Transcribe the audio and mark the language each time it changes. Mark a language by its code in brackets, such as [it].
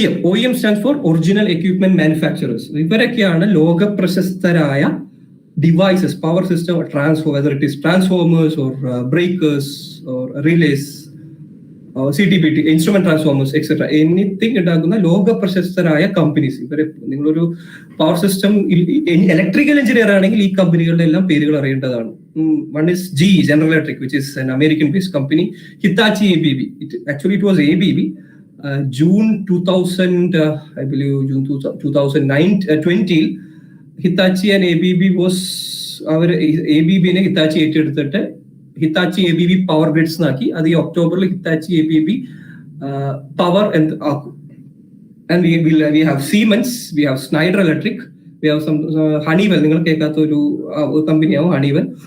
[en] OEM stands for original equipment manufacturers. [ml] ഇവരൊക്കെയാണ് ലോക പ്രശസ്തരായ devices, power system, [en] whether it is transformers or breakers or relays, [ml] CTPT, instrument transformers, etcetera, anything ഉണ്ടാക്കുന്ന ലോക പ്രശസ്തരായ companies. ഇവരെ നിങ്ങളൊരു പവർ സിസ്റ്റം ഇലക്ട്രിക്കൽ എഞ്ചിനീയർ ആണെങ്കിൽ ഈ കമ്പനികളുടെ എല്ലാം പേരുകൾ അറിയേണ്ടതാണ്. [en] One is GE, General Electric, which is an American-based company. Hitachi, ABB. Actually, it was ABB. June 2000, I believe June 2020, Hitachi and ABB was [ml] our ABB Hitachi ഏറ്റെടുത്തിട്ട് Hitachi ABB power grids ആക്കി. അത് ഈ ഒക്ടോബറിൽ Hitachi ABB power ആക്കും. [en] And we have Siemens, we have Schneider Electric, we have some Honeywell. [ml] നിങ്ങൾ കേൾക്കാത്ത ഒരു കമ്പനിയാവും Honeywell.